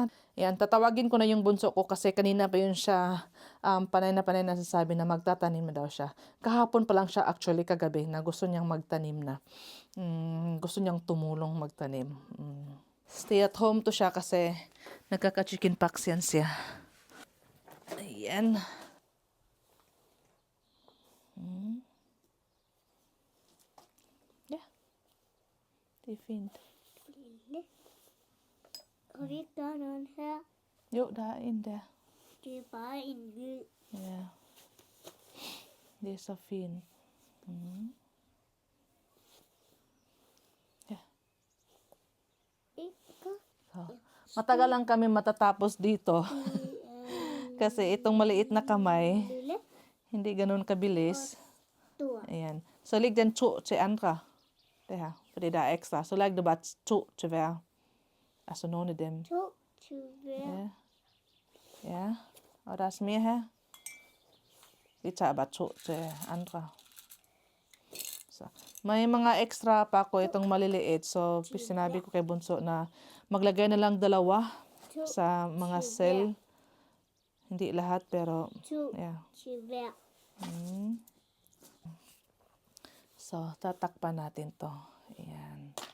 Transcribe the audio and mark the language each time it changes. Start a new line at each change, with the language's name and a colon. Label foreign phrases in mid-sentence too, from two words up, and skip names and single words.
Filipino: Ayan, tatawagin ko na yung bunso ko kasi kanina pa yun siya panay na nasasabi na magtatanim na daw siya. Kahapon pa lang siya actually kagabi na gusto niyang magtanim na. Gusto niyang tumulong magtanim.
English: Stay at home
Filipino: to siya kasi nagkaka-
English: chicken pox
Filipino: yan siya. Ayan.
English: Yeah.
Swedish: Det är fint. Har vi inte någon här? Jo, där inne. Det är bara en gul. Ja. Det är så fint.
English: Yeah.
Filipino: Ika. So, matagal lang kami matatapos dito. Kasi itong maliit na kamay,
Swedish: Lille.
Filipino: hindi ganun kabilis.
Swedish: Stor.
Filipino: Ayan.
Swedish: Så lägg den 2 till andra. Det här. För det där är extra. Så lägg det bara 2 tyvärr. Alltså någon av dem. 2, 20. Ja. Ja. Och där är mer här. Vi tar bara 2 till andra.
Filipino: So, may mga extra pa ako itong maliliit. So, sinabi ko kay Bunso na maglagay na lang 2 sa mga cell. Hindi lahat pero 2,
English: yeah.
Filipino: 20. So, tatakpan natin to. Ayan.